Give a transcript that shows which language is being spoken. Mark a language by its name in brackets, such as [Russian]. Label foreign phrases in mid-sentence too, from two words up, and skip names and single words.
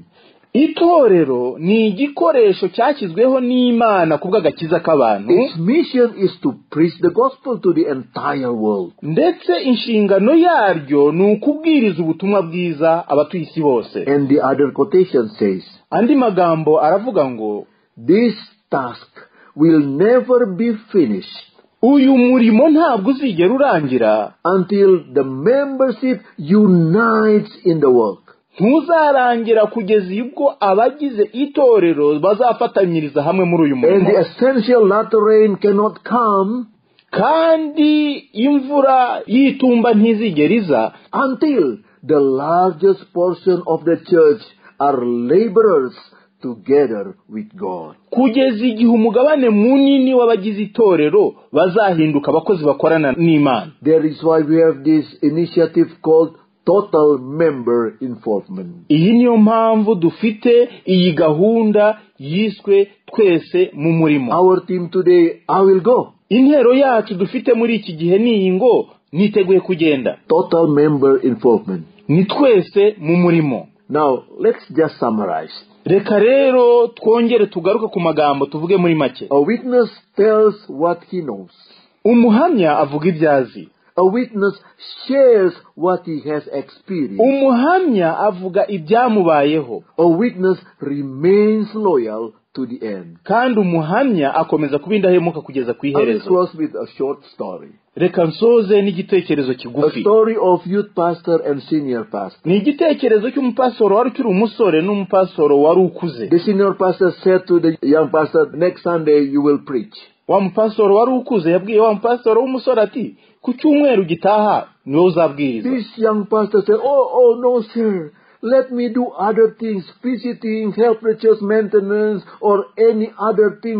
[Kinyarwanda] Itorero ni igikoresho cyashyizweho n'Imana kubw'agakiza k'abantu, [English] Its mission is to preach the gospel to the entire world. [Kinyarwanda] ndetse inshingano yaryo ni ukubwiriza ubutumwa bwiza abatuye isi bose. [English] And the other quotation says, [Kinyarwanda] Andi magambo aravuga ngo [English] this task will never be finished [Kinyarwanda] uyu murimo ntabwo uzigera urangira [English] until the membership unites in the work. [Kinyarwanda] ntuzarangira kugeza ubwo abagize itorero bazafatanyiriza hamwe muri uyu [English] And the [Kinyarwanda] murimo. [English] essential latter rain cannot come [Kinyarwanda] Kandi imvura y'itumba ntizigera iza [English] until the largest portion of the church are laborers together with God. [Kinyarwanda] kugeza igihe umugabane munini w'abagize itorero bazahinduka abakozi bakorana n'Imana. [English] That is why we have this initiative called total member involvement. [Kinyarwanda] Iyi niyo mpamvu dufite iyi gahunda yiswe twese mu murimo. [English] Our team today, I will go. [Kinyarwanda] Intero yacu dufite muri iki gihe ni iyi ngo niteguye kugenda. [English] Total member involvement. [Kinyarwanda] Ni twese mu murimo. [English] Now, let's just summarize. [Kinyarwanda] Reka rero twongere tugaruke ku magambo tuvuge muri make. [English] A witness tells what he knows. [Kinyarwanda] Umuhamya avuga ibyazi. [English] A witness shares what he has experienced. [Kinyarwanda] Umuhamya avuga ibyamubayeho. [English] A witness remains loyal to the end. [Kinyarwanda] Kandi umuhamya akomeza kuba indahemuka kugeza ku [English] I will [Kinyarwanda] iherezo. [English] close with a short story. [Kinyarwanda] Reka nsoze n'igitekerezo [English] A [Kinyarwanda] kigufi. [English] story of youth pastor and senior pastor. [Kinyarwanda] Ni igitekerezo cy'umupasoro wari ukiri umusore n'umupasoro wari ukuze. [English] The senior pastor said to the young pastor, next Sunday you will preach. [Kinyarwanda] Wa mupasoro wari ukuze yabwiye wa mupasoro w'umusore ati ku cyumweru gitaha niwe uzabwiriza. [English] This young pastor said, oh no sir, let me do other things, visiting, help the church maintenance or any other things.